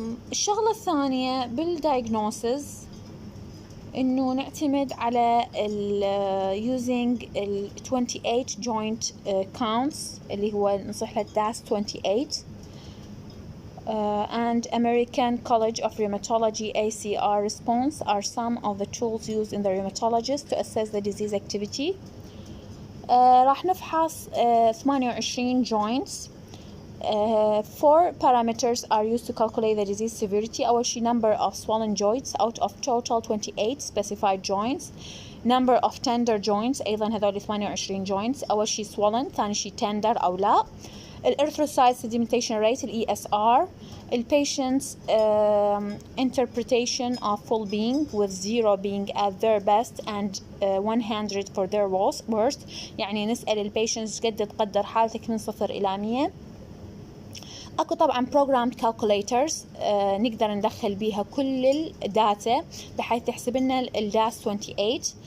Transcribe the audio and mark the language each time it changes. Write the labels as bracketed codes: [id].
[ar] الشغلة الثانية بالدايجنوسز إنه نعتمد على using 28 joint counts اللي هو نصح له [en] DAS 28 and American College of Rheumatology ACR response are some of the tools used in the rheumatologist to assess the disease activity. [ar] راح نفحص 28 joints. [en] 4 parameters are used to calculate the disease severity. [ar] أول شيء [en] number of swollen joints out of total 28 specified joints. number of tender joints [ar] أيضا هذول [en] 28 joints. [ar] أول شيء swollen، ثاني شيء tender أو لا. [en] erythrocyte sedimentation rate ESR. patient's interpretation of full being with 0 being at their best and 100 for their worst. [ar] يعني نسأل patients قد تقدر حالتك من 0 إلى 100. اكو طبعا programmed calculators نقدر ندخل بيها كل الداتا بحيث تحسب لنا الداس 28.